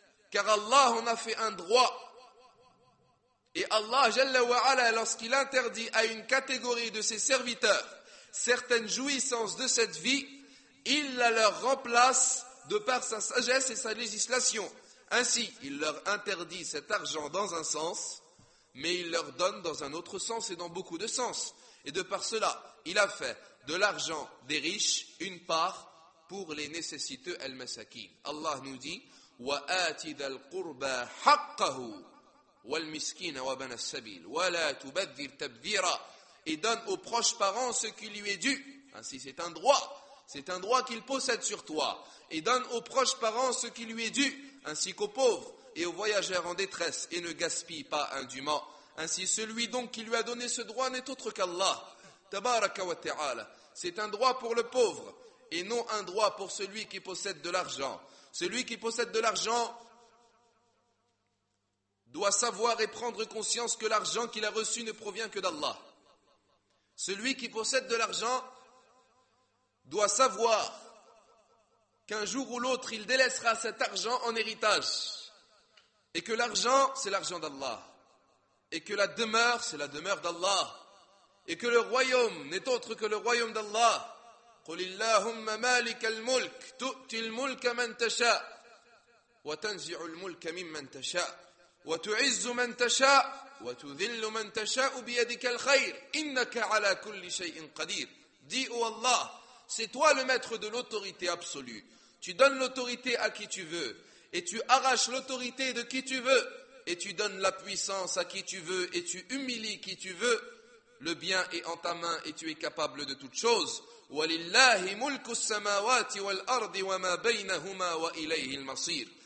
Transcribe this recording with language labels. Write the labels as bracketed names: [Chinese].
[French] Car Allah en a fait un droit. Et Allah, Jalla wa Ala, lorsqu'il interdit à une catégorie de ses serviteurs certaines jouissances de cette vie, il la leur remplace de par sa sagesse et sa législation. Ainsi, il leur interdit cet argent dans un sens, mais il leur donne dans un autre sens et dans beaucoup de sens. Et de par cela, il a fait de l'argent des riches une part pour les nécessiteux al-masakin. [Arabic] Allah [French] nous dit: [Arabic] وَآتِ ذَا الْقُرْبَى حَقَّهُ وَالْمِسْكِينَ وَابْنَ السَّبِيلِ وَلَا تُبَذِّرْ تَبْذِيرًا. [French] Et donne aux proches parents ce qui lui est dû. Ainsi, c'est un droit qu'il possède sur toi. Et donne aux proches parents ce qui lui est dû, ainsi qu'aux pauvres et aux voyageurs en détresse, et ne gaspille pas indûment. Ainsi, celui donc qui lui a donné ce droit n'est autre qu'Allah, tabaraka wa ta'ala. C'est un droit pour le pauvre, et non un droit pour celui qui possède de l'argent. Celui qui possède de l'argent doit savoir et prendre conscience que l'argent qu'il a reçu ne provient que d'Allah. Celui qui possède de l'argent doit savoir qu'un jour ou l'autre, il délaissera cet argent en héritage. Et que l'argent, c'est l'argent d'Allah. Et que la demeure, c'est la demeure d'Allah. Et que le royaume n'est autre que le royaume d'Allah. [Arabic] قُلِ اللَّهُمَّ مَالِكَ الْمُلْكِ تُؤْتِي الْمُلْكَ مَنْ تَشَاءُ وَتَنْزِعُ الْمُلْكَ مِمَّنْ تَشَاءُ وَتُعِزُّ مَنْ تَشَاءُ وَتُذِلُّ مَنْ تَشَاءُ بِيَدِكَ الْخَيْرُ إِنَّكَ عَلَى كُلِّ شَيْءٍ قَدِيرٌ. [French] Dis, ô Allah, c'est toi le maître de l'autorité absolue. tu donnes l'autorité à qui tu veux, et tu arraches l'autorité de qui tu veux, et tu donnes la puissance à qui tu veux, et tu humilies qui tu veux, le bien est en ta main et tu es capable de toutes choses. [Arabic] وَلِلَّهِ مُلْكُ السَّمَاوَاتِ وَالْأَرْضِ وَمَا بَيْنَهُمَا وَإِلَيْهِ الْمَصِيرُ.